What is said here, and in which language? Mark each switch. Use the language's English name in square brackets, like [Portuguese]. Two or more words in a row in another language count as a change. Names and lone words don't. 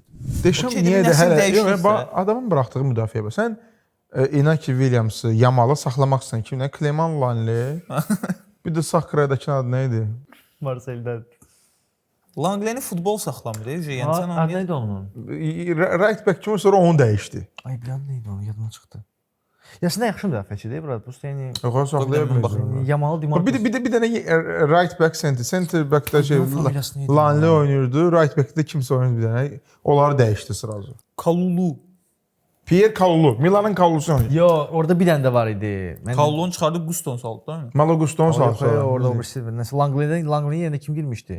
[Azerbaijani] Deşam niyə də hələ adamın buraxdığı müdafiə var. Sən Inaki Williams'ı, Yamalı saxlamaq istəyirsən kimlə? Clement Langley. Bir də sağ qıradakı adı nə idi? Marsel'dən. Langley'ni futbol saxlamır, yəni sən onu nə idi onun? [English] Right back [Azerbaijani] kimi sonra onu dəyişdi. Ay bilən nə idi onun yadına çıxdı. Yasinə yaxşı müdafiəçidir, bura bu yəni. Yox, saxlaya bilmir. Yamalı Dimar. Bir dənə [English] right back center backda [Azerbaijani] Langley oynayırdı, [English] right backdə [Azerbaijani] kimsə oynayırdı bir dənə. Onları dəyişdi sırası. Kalulu. Pierre Kalulu, Milanın Kalulusu oynayır. Yox, orada bir dənə də var idi. Kalulu'nu çıxardıb Guston saldı da. Malo Guston saldı. Orada o birisi. Nəsə Langley'in yerinə kim girmişdi?